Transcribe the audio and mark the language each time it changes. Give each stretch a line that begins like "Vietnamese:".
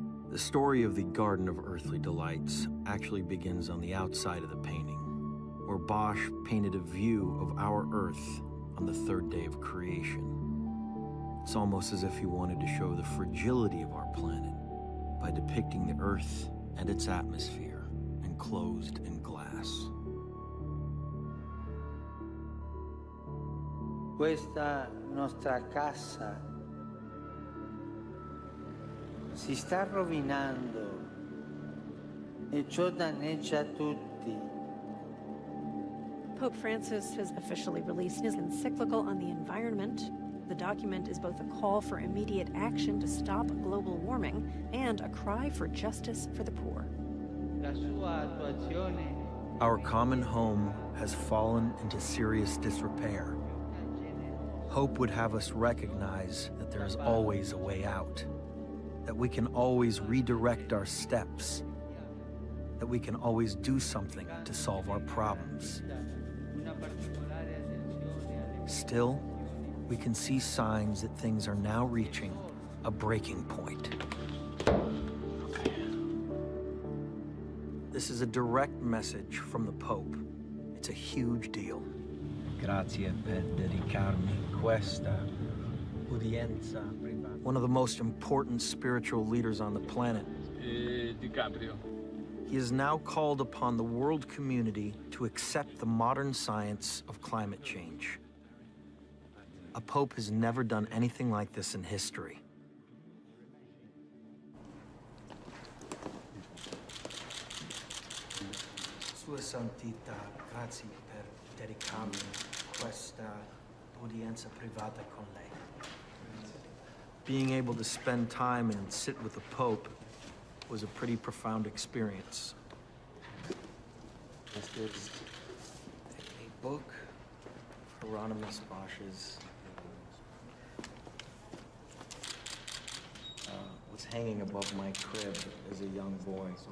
English: The story of the Garden of Earthly Delights actually begins on the outside of the painting, where Bosch painted a view of our Earth on the third day of creation. It's almost as if he wanted to show the fragility of our planet by depicting the Earth and its atmosphere enclosed in glass.
Italian: Questa nostra casa si sta rovinando e ciò danneggia tutti.
English: Pope Francis has officially released his encyclical on the environment. The document is both a call for immediate action to stop global warming and a cry for justice for the poor. Our common home has fallen into serious disrepair. Hope would have us recognize that there is always a way out, that we can always redirect our steps, that we can always do something to solve our problems. Still, we can see signs that things are now reaching a breaking point. This is a direct message from the Pope. It's a huge deal.
Italian: Grazie per dedicarmi questa udienza privata.
English: One of the most important spiritual leaders on the planet. Di Caprio. He has now called upon the world community to accept the modern science of climate change. A pope has never done anything like this in history.
Italian: Sua Santità, grazie per dedicarmi questa udienza privata con lei.
English: Being able to spend time and sit with the Pope was a pretty profound experience. This is a book, Hieronymus Bosch's, was hanging above my crib as a young boy.